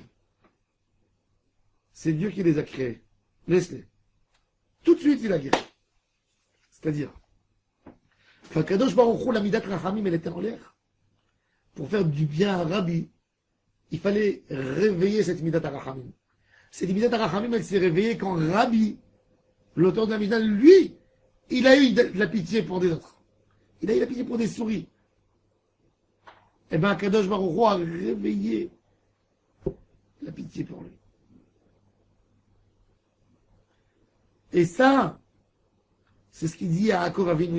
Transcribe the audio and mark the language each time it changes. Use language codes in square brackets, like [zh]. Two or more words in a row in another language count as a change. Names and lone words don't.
[fr] C'est Dieu qui les a créés. Laisse-les. Tout de suite, il a guéri. C'est-à-dire, Kadosh Baruch Hu, la [he] מידת רחמים, [fr] elle était en l'air. Pour faire du bien à Rabbi, il fallait réveiller cette [he] מידת רחמים. [fr] Cette [he] מידת רחמים, [fr] elle s'est réveillée quand Rabbi, l'auteur de la midat, lui, il a eu de la pitié pour des autres. Il a eu la pitié pour des souris. Eh bien, Kadosh Baruch Hu a réveillé la pitié pour lui. Et ça, c'est ce qu'il dit à Yaakov Avinu.